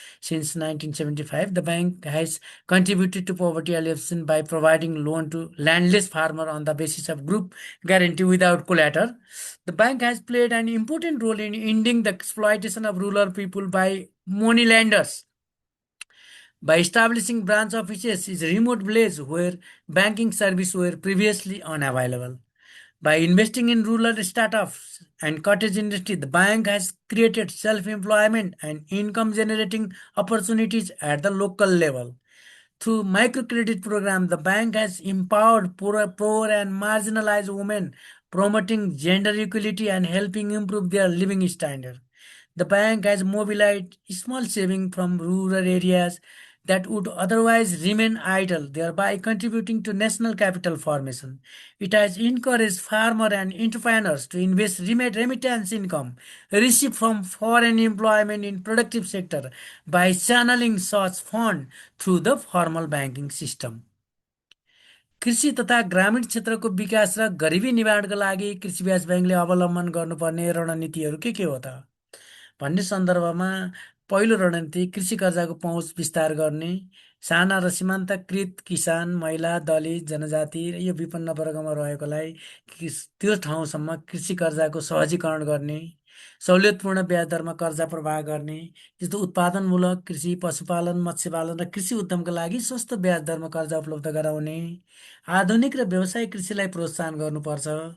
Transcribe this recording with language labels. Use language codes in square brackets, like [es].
[en] Since 1975 the bank has contributed to poverty alleviation by providing loan to landless farmer on the basis of group guarantee without collateral. The bank has played an important role in ending the exploitation of rural people by money lenders by establishing branch offices in remote village where banking service were previously unavailable. By investing in rural startups and cottage industry, the bank has created self-employment and income-generating opportunities at the local level. Through microcredit program, the bank has empowered poor and marginalized women, promoting gender equality and helping improve their living standard. The bank has mobilized small savings from rural areas that would otherwise remain idle, thereby contributing to national capital formation. It has encouraged farmers and entrepreneurs to invest remittance income received from foreign employment in productive sector by channeling such fund through the formal banking system. [ne] कृषि तथा ग्रामीण क्षेत्रको विकास र गरिबी निवारणका लागि कृषि ब्याज ब्याङ्कले अवलम्बन गर्नुपर्ने रणनीतिहरू के हो त भन्ने सन्दर्भमा पहिलो रणनीति कृषि कर्जाको पहुँच विस्तार गर्ने, साना र सीमान्तकृत किसान, महिला, दलित, जनजाति र यो विपन्न वर्गमा रहेकोलाई त्यो ठाउँसम्म कृषि कर्जाको सहजीकरण गर्ने, सहुलियतपूर्ण ब्याज दरमा कर्जा प्रवाह गर्ने, जस्तो उत्पादनमूलक कृषि, पशुपालन, मत्स्यपालन र कृषि उद्यमका लागि सस्तो ब्याज दरमा कर्जा उपलब्ध गराउने, आधुनिक र व्यावसायिक कृषिलाई प्रोत्साहन गर्नुपर्छ।